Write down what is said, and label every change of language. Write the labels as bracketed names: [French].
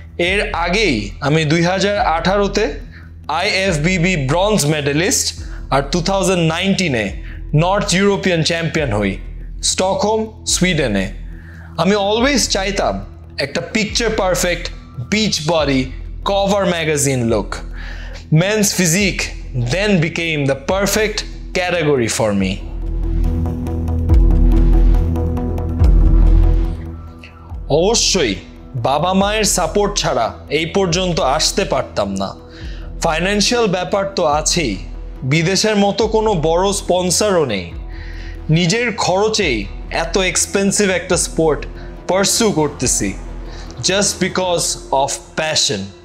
[Bangla] এর আগেই আমি 2018-তে IFBB ব্রঞ্জ মেডেলিস্ট আর 2019-এ নর্থ ইউরোপিয়ান চ্যাম্পিয়ন হই স্টকহোম, সুইডেনে। আমি [English] always [Bangla] চাইতাম একটা [English] Picture perfect beach body cover magazine look. Men's physique then became the perfect category for me. [Bangla] অবশ্যই বাবা মায়ের সাপোর্ট ছাড়া এই পর্যন্ত আসতে পারতাম না। ফাইন্যান্সিয়াল ব্যাপার তো আছেই, বিদেশের মতো কোনো বড় স্পন্সরও নেই। নিজের খরচেই এত এক্সপেন্সিভ একটা স্পোর্ট পারসু করতেছি, [English] just because of passion.